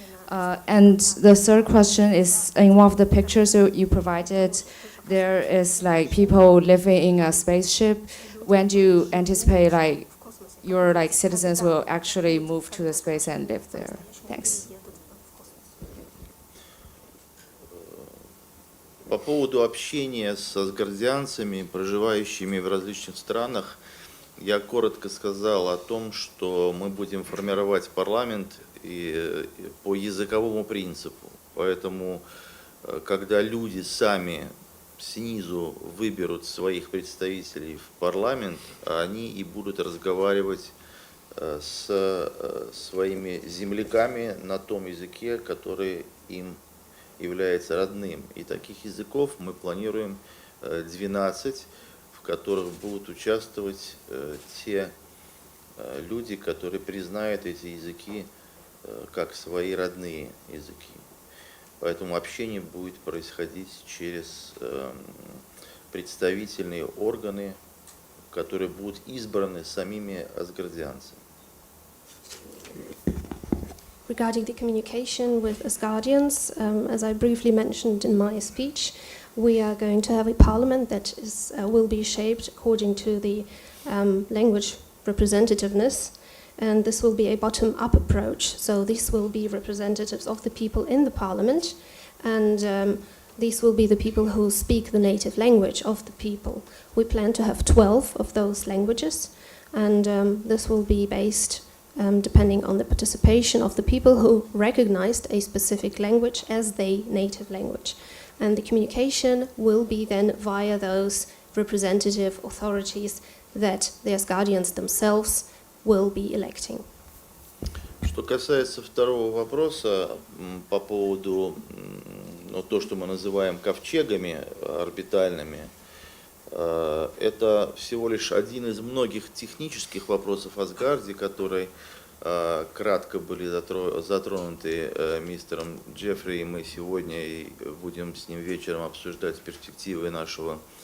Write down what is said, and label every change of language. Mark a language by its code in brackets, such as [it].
[en] And the third question is, in one of the pictures you provided, there is like people living in a spaceship. When do you anticipate like your like citizens will actually move to the space and live there? Thanks. [ru] По поводу общения с асгардианцами, проживающими в различных странах, я коротко сказал о том, что мы будем формировать парламент и по языковому принципу. Поэтому, когда люди сами снизу выберут своих представителей в парламент, они и будут разговаривать с своими земляками на том языке, который им является родным. И таких языков мы планируем 12, в которых будут участвовать те люди, которые признают эти языки как свои родные языки. Поэтому общение будет происходить через представительные органы, которые будут избраны самими асгардианцами. [en] Regarding the communication with Asgardians, as I briefly mentioned in my speech, we are going to have a parliament that will be shaped according to the language representativeness, and this will be a bottom-up approach. So these will be representatives of the people in the parliament, and these will be the people who speak the native language of the people. We plan to have 12 of those languages, and this will be based depending on the participation of the people who recognized a specific language as their native language. And the communication will be then via those representative authorities that the Asgardians themselves will be electing. [ru] Что касается второго вопроса по поводу то, что мы называем ковчегами орбитальными, это всего лишь один из многих технических вопросов Асгардии, которые кратко были затронуты мистером Джеффри, и мы сегодня будем с ним вечером обсуждать перспективы нашего